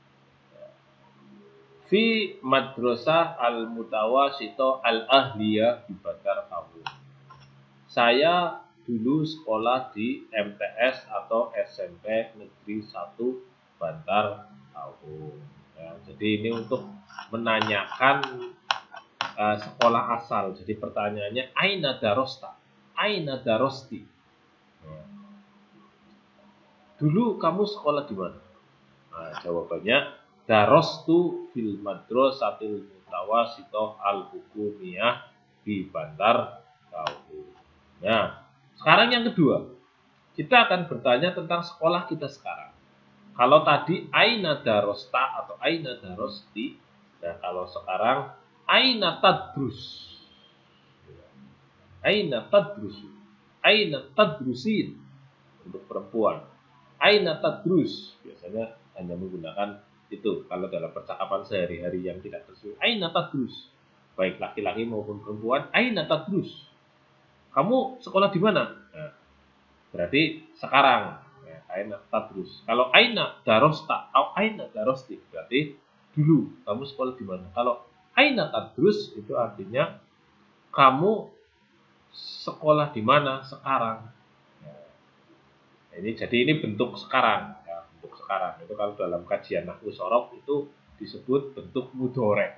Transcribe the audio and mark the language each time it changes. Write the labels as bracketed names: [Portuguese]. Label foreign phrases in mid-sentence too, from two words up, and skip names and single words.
[Arabic] في المدرسة المتوسطة الأهلية di Bantar Kawu. [Indonesian] Saya dulu sekolah di MTS atau SMP Negeri 1 Bantar Kawu. Ya, jadi ini untuk menanyakan sekolah asal. Jadi pertanyaannya [Arabic] أين درستَ? أين درستِ? [Indonesian] Dulu kamu sekolah di mana? Nah, jawabannya [Arabic] درستُ في المدرسة المتوسطة الحكومية [Indonesian] di Bantar Kawu. Nah, sekarang yang kedua, kita akan bertanya tentang sekolah kita sekarang. Kalau tadi [Arabic] أين درستَ [Indonesian] atau [Arabic] أين درستِ, [Indonesian] nah kalau sekarang [Arabic] أين تدرس. أين تدرسُ. أين تدرسين [Indonesian] untuk perempuan. [Arabic] أين تدرس [Indonesian] biasanya hanya menggunakan itu kalau dalam percakapan sehari-hari yang tidak tersusun. [Arabic] أين تدرس. [Indonesian] Baik laki-laki maupun perempuan, [Arabic] أين تدرس. [Indonesian] Kamu sekolah di mana? Nah, berarti sekarang. Ya, [Arabic] أين تدرس. [Indonesian] Kalau [Arabic] أين درستَ [Indonesian] atau [Arabic] أين درستِ [Indonesian] berarti dulu kamu sekolah di mana. Kalau [Arabic] أين تدرس [Indonesian] itu artinya kamu sekolah di mana sekarang. Nah, ini bentuk sekarang, ya, bentuk sekarang. Itu kalau dalam kajian [Arabic] نحو صرف [Indonesian] itu disebut bentuk mudhore.